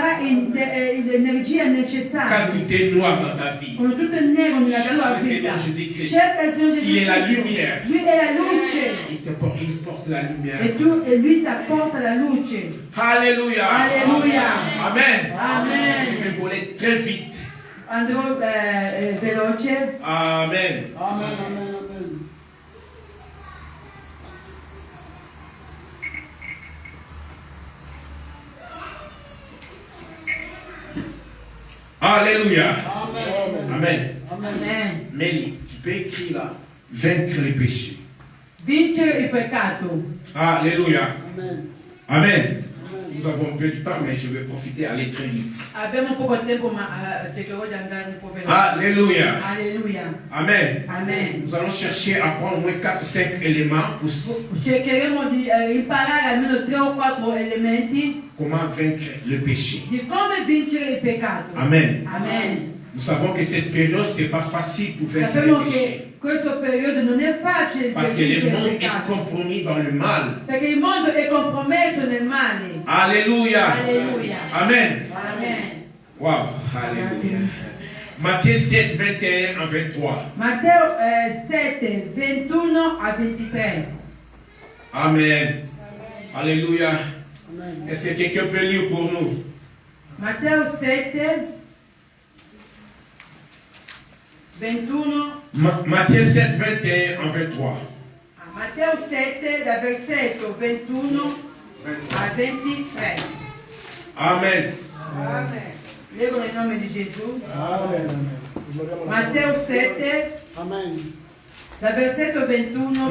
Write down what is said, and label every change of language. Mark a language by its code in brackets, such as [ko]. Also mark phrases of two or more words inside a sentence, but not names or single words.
[it] darà l'energia [fr] Quand [it] necessaria. [fr] tout est noir dans ta vie, [it] Quando tutto è nero nella [fr] Cherche [it] tua [fr] le [it] vita, [fr] Seigneur Jésus-Christ. [it] cerca il Signore Gesù [fr] Il est la [it] Cristo. [fr] lumière. [it] Lui è la luce [fr] il porte la lumière. [it] e lui ti apporta la luce. [fr] Alléluia. [it] Alleluia. Amen. Amen. [fr] Je vais voler très vite. [it] Andrò veloce. Amen. Amen, amen, amen. [fr] Alléluia. Amen. Amen. Amen. Mélie, tu peux écrire là, vaincre les péchés. [it] Vincere il peccato. [fr] Alléluia. Amen. Amen. Nous avons peu de temps, mais je vais profiter à aller très vite. [it] Abbiamo poco tempo, ma cercherò di andare un po' veloce. [fr] Alléluia. [it] Alleluia. Amen. Amen. [fr] Nous allons chercher à prendre au moins 4-5 éléments pour [it] Cercheremo di imparare almeno 3 o 4 elementi [fr] comment vaincre le péché. [it] di come vincere il peccato. Amen. Amen. [fr] Nous savons que cette période, ce n'est pas facile pour vaincre [it] Sappiamo [fr] le péché. [it] che questo periodo non è facile [fr] Parce [it] per [fr] que le [it] vincere il [fr] monde est [it] peccato. [fr] compromis dans le mal. [it] Perché il mondo è compromesso nel male. [fr] Alléluia. Alléluia. Amen. Amen. Wow. Alléluia. Matthieu 7, 21 à 23. [it] Matteo 7, 21 a 23. [fr] Amen. Alléluia. Est-ce que quelqu'un peut lire pour nous? [it] Matteo 7, 21. [fr] Matthieu 7, 21 à 23. [it] Matteo 7, dal versetto 21 a 23. Amen. Amen. Leggo nel nome di Gesù. Amen. Matteo 7, Amen. dal versetto 21